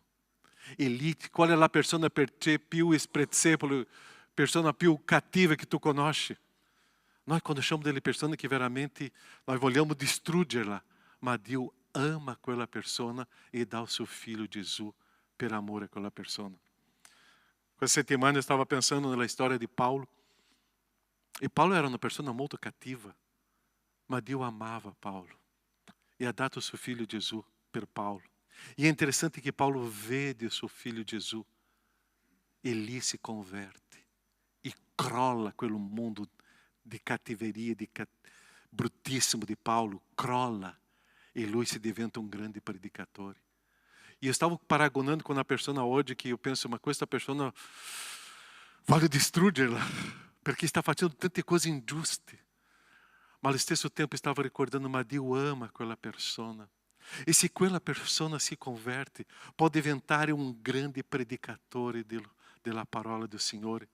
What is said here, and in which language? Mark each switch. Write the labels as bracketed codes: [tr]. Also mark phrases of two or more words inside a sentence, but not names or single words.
[it] E lì, qual è la persona per te più sprezzevole, persona più cattiva che tu conosci? Noi conosciamo delle persone che veramente noi vogliamo distruggerla, ma Dio ama quella persona e dà il suo figlio Gesù per amore a quella persona. Questa settimana [pt] eu estava pensando [it] nella storia di Paulo. E Paulo era una persona molto cattiva, ma Dio amava Paulo e ha dato il suo figlio Gesù per Paulo. E è interessante che Paulo vede il suo figlio Gesù e lì si converte e crolla quel mondo di cattiveria, bruttissimo di Paulo, crolla e lui si diventa un grande predicatore. [pt] E eu estava paragonando com uma pessoa hoje que eu penso, mas [it] questa persona voglio distruggerla perché sta facendo tante cose ingiuste. Ma allo stesso tempo stava ricordando, ma Dio ama quella persona. E se quella persona si converte, può diventare un grande predicatore della parola del Signore.